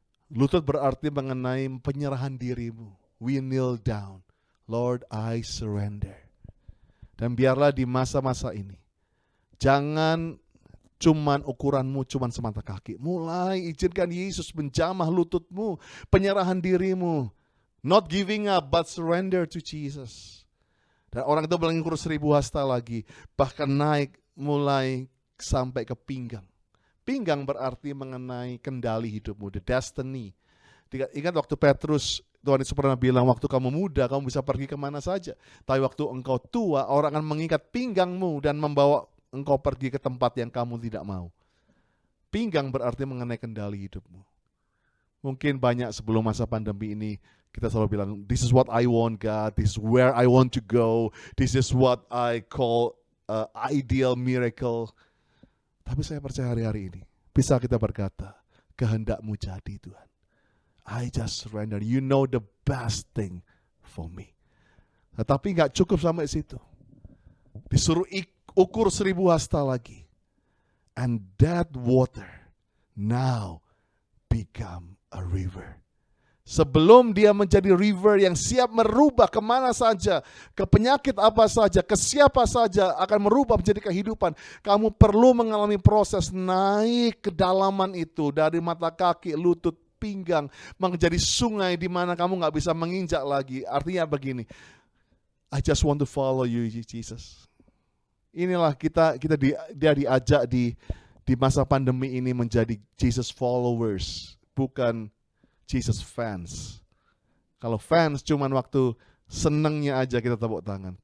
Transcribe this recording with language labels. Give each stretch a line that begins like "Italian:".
Indonesian: Lutut berarti mengenai penyerahan dirimu.
English: We kneel down. Lord, I surrender.
Indonesian: Dan biarlah di masa-masa ini, jangan cuman ukuranmu cuman semata kaki. Mulai izinkan Yesus menjamah lututmu, penyerahan dirimu.
English: Not giving up, but surrender to Jesus.
Indonesian: Dan orang itu mengukur 1000 hasta lagi, bahkan naik mulai sampai ke pinggang. Pinggang berarti mengenai kendali hidupmu,
English: the destiny.
Indonesian: Ingat waktu Petrus, Tuhan Yesus pernah bilang, waktu kamu muda, kamu bisa pergi kemana saja. Tapi waktu engkau tua, orang akan mengikat pinggangmu dan membawa engkau pergi ke tempat yang kamu tidak mau. Pinggang berarti mengenai kendali hidupmu. Mungkin banyak sebelum masa pandemi ini, Kita selalu bilang,
English: this is what I want God, this is where I want to go, this is what I call ideal miracle.
Indonesian: Tapi saya percaya hari-hari ini, bisa kita berkata, kehendak-Mu jadi Tuhan.
English: I just surrender, you know the best thing for me.
Indonesian: Tetapi gak cukup sampai situ. Disuruh ukur 1000 hasta lagi.
English: And that water now become a river.
Indonesian: Sebelum dia menjadi river yang siap merubah kemana saja, ke penyakit apa saja, ke siapa saja akan merubah menjadi kehidupan. Kamu perlu mengalami proses naik kedalaman itu dari mata kaki, lutut, pinggang, menjadi sungai di mana kamu gak bisa menginjak lagi. Artinya begini,
English: I just want to follow you, Jesus.
Indonesian: Inilah dia diajak di masa pandemi ini menjadi Jesus followers, bukan Jesus fans. Kalau fans cuman waktu senengnya aja kita tepuk tangan.